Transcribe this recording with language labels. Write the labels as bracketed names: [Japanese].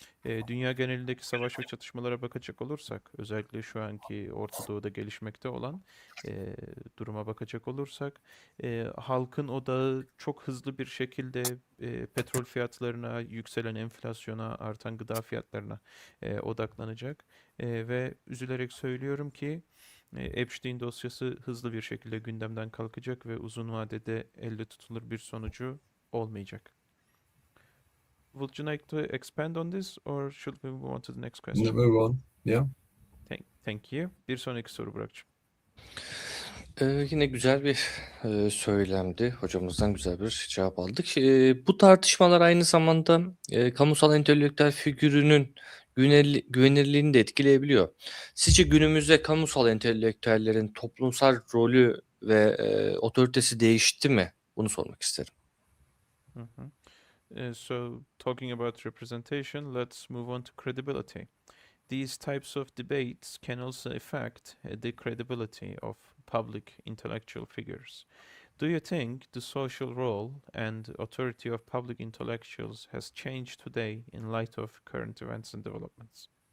[Turkish] Dünya genelindeki savaş ve çatışmalara bakacak olursak, özellikle şu anki Orta Doğu'da gelişmekte olan duruma bakacak olursak, halkın odağı çok hızlı bir şekilde petrol fiyatlarına, yükselen enflasyona, artan gıda fiyatlarına odaklanacak. Ve üzülerek söylüyorum ki Epstein dosyası hızlı bir şekilde gündemden kalkacak ve uzun vadede elle tutulur bir sonucu olmayacak. [English] Would you like to expand on this or should we move on to the next question? Move on. Yeah. Thank you. [Turkish] Bir sonraki soru Burak'cığım. Yine güzel bir söylemdi. Hocamızdan güzel bir cevap aldık. Bu tartışmalar aynı zamanda kamusal entelektüel figürünün güvenirliğini de etkileyebiliyor. Sizce günümüzde kamusal entelektüellerin toplumsal rolü ve otoritesi değişti mi? Bunu sormak isterim. [English] So talking about representation, let's move on to credibility. These types of debates can also affect the credibility of public intellectual figures. Do you think the social role and authority of public intellectuals has changed today in light of current events and developments?